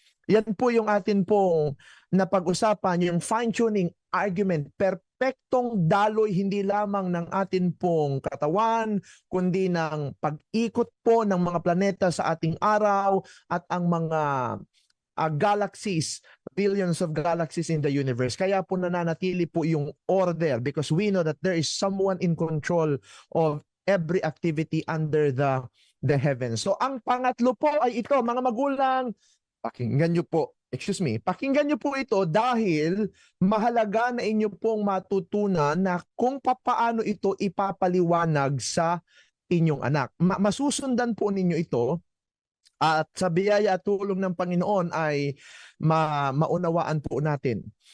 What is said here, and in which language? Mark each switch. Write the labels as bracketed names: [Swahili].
[Filipino] Yan po yung atin pong napag-usapan, yung fine-tuning argument, perpektong daloy hindi lamang ng atin pong katawan, kundi ng pag-ikot po ng mga planeta sa ating araw at ang mga galaxies, [English] billions of galaxies in the universe. [Filipino] Kaya po nananatili po yung [English] order because we know that there is someone in control of every activity under the heavens. [Filipino] So ang pangatlo po ay ito, mga magulang, pakinggan nyo po, pakinggan nyo po ito dahil mahalaga na inyo pong matutunan na kung papaano ito ipapaliwanag sa inyong anak. Masusundan po ninyo ito at sa biyaya at tulong ng Panginoon ay maunawaan po natin.